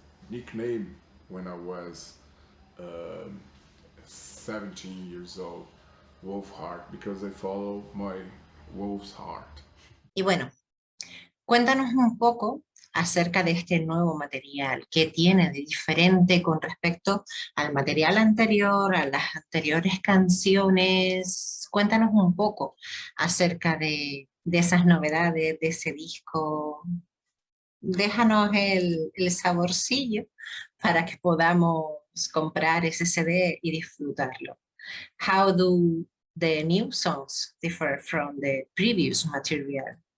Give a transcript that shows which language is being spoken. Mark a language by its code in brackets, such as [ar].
[en] nickname when I was 17 years old, WOLFHEART, because I follow my wolf's heart. [es] Y bueno, cuéntanos un poco acerca de este nuevo material. ¿Qué tiene de diferente con respecto al material anterior, a las anteriores canciones? Cuéntanos un poco acerca de esas novedades, de ese disco. Déjanos el saborcillo para que podamos comprar ese CD y disfrutarlo. [en] How do the new songs differ from the previous material?